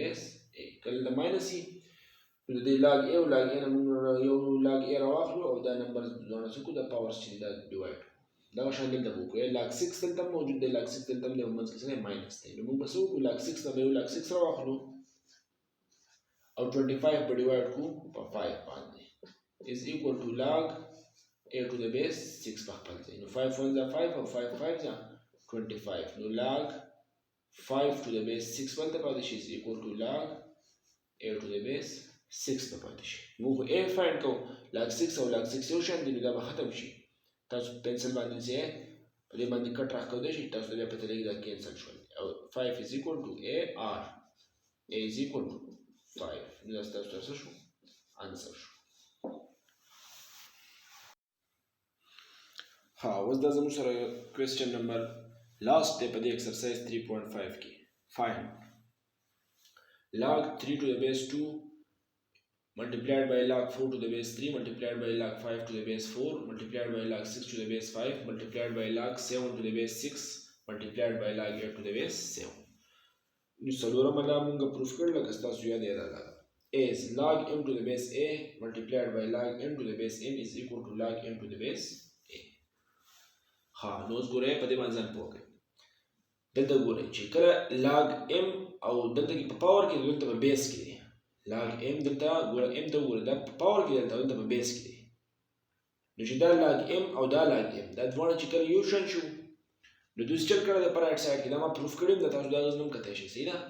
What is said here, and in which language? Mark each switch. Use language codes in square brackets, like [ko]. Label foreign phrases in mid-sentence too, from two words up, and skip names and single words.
[en] base a [ps] کله د ماینس وي نو د دې log a او log a نه موږ یو log a راواخلو او دا نمبر دواړه څه کړو دا پاور چې دا ډیوایډ دغه شان دلته به وکړو log 6 دلته موجود دی log 6 دلته هم دی او منځ کې څه دی ماینس دی نو موږ به څه وکړو log 6 نه به یو log 6 راواخلو او 25 به ډیوایډ کړو په 5 باندې [en] is equal to log a to the base 6 [ps] په خپل ځای. نو 5 1 5 او 5 5 25. نو [en] log 5 to the base 6 [ps] بلته پاتې شي [en] is equal to log a to the base 6 [ps] به پاتې شي. موږ a find کوو log 6 او log 6 یو شان دي نو دا به ختم شي. تاسو پنسل باندې ځای په دې باندې کټ راکولی شي تاسو بیا پته لګي دا کینسل شول او 5 [en] is equal to a r a is equal to 5 [ps] نو دا ستاسو څه شو answer شو. ها اوس دا زموږ سره [en] question number last [ps] دی په دې exercise 3.5 کې. [en] find log 3 to the base 2 multiplied by log 4 to the base 3 multiplied by log 5 to the base 4 multiplied by log 6 to the base 5 multiplied by log 7 to the base 6 multiplied by log 8 to the base 7. [ps] نو څلورمه دا موږ پروف کړل لکه ستاسو یاد یې راغله [en] is log m to the base a multiplied by log m to the base n is equal to log m to the base a. [ps] ها نو اوس ګورئ په دې باندې ځان پوه کړئ. دلته ګورئ چې کله log m او دلته کې په پاور کې دلته په بیس کې دی log m دلته ګوره m ته وګوره دا په پاور کې دلته په بیس کې دی. نو چې دا log m او دا log m دا دواړه چې کله یو شان شو نو دوی چل کړه د پر [en] right side [ps] کې دا ما پروف کړم دا تاسو دا غوښنم کته شي صحیح ده.